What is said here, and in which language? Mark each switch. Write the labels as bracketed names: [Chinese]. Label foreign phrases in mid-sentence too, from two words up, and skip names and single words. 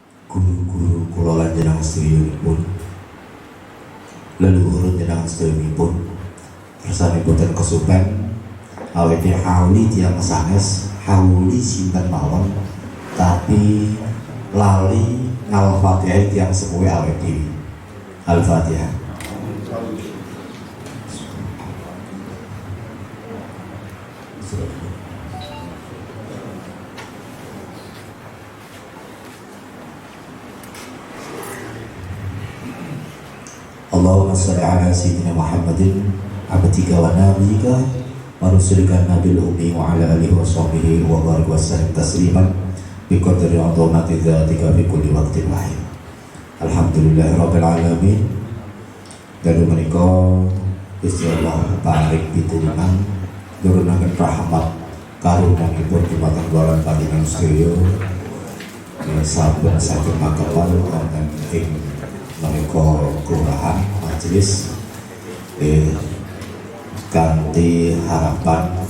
[Javanese] guru-guru kula lan jenengan sedherekipun, leluhur jenengan sedherekipun kersanipun kesupen awete hauli tiyang sanes hauli sinten mawon tapi lali ngal-Fatihah tiyang sepuhe awake dhewe. Al-Fatihah. [Arabic] اللهم صل على سيدنا محمد عبدك ونبيك ورسولك النبي الأمي وعلى آله وصحبه وبارك وسلم تسليما بقدر عظمة ذاتك في كل وقت واحد. الحمد لله رب العالمين. [Javanese] Dalu menika Gusti Allah paring pitulungan nurunaken rahmat karunanipun dumateng kula panjenengan sedaya sampun saged makapal wonten ing menika kelurahan majelis kanthi harapan